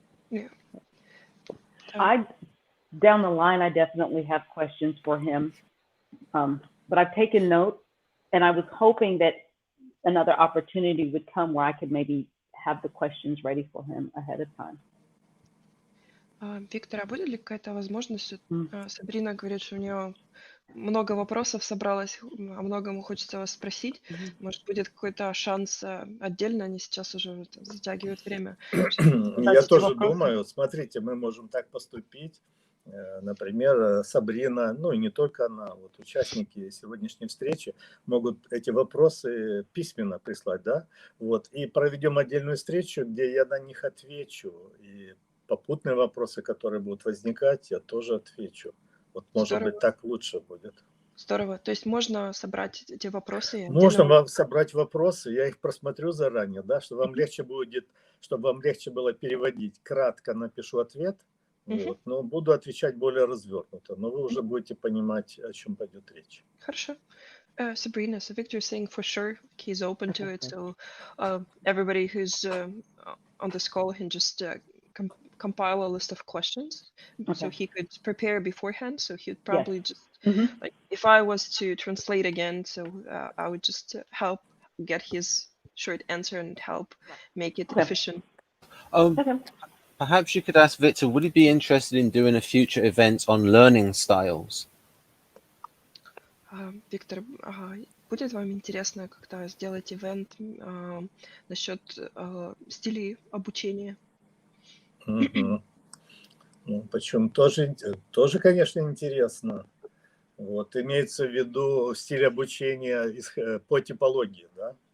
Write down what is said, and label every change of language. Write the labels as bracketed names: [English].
[English] Yeah. Down the line, I definitely have questions for him, but I've taken note, and I was hoping that another opportunity would come where I could maybe have the questions ready for him ahead of time. [Russian] Виктор, а будет ли какая-то возможность? Сабрина говорит, что у нее много вопросов собралось, о многом хочется вас спросить. Может, будет какой-то шанс отдельно, они сейчас уже затягивают время. Я тоже думаю, смотрите, мы можем так поступить. Например, Сабрина, ну и не только она, вот участники сегодняшней встречи могут эти вопросы письменно прислать, да, вот, и проведем отдельную встречу, где я на них отвечу, и попутные вопросы, которые будут возникать, я тоже отвечу. Вот, может быть, так лучше будет. Здорово. То есть можно собрать эти вопросы? Можно вам собрать вопросы, я их просмотрю заранее, да, чтобы вам легче будет, чтобы вам легче было переводить. Кратко напишу ответ. Вот, но буду отвечать более развернуто, но вы уже будете понимать, о чем пойдет речь. Хорошо. [English] Sabrina, so Victor is saying for sure he's open to it, so everybody who's on this call can just compile a list of questions, so he could prepare beforehand, so he'd probably just, like, if I was to translate again, so I would just help get his short answer and help make it efficient. Perhaps you could ask Victor, would he be interested in doing a future event on learning styles? [Russian] Виктор, будет вам интересно как-то сделать ивент насчет стилей обучения? Ну, почему? Тоже, конечно, интересно. Вот, имеется в виду стиль обучения по типологии, да?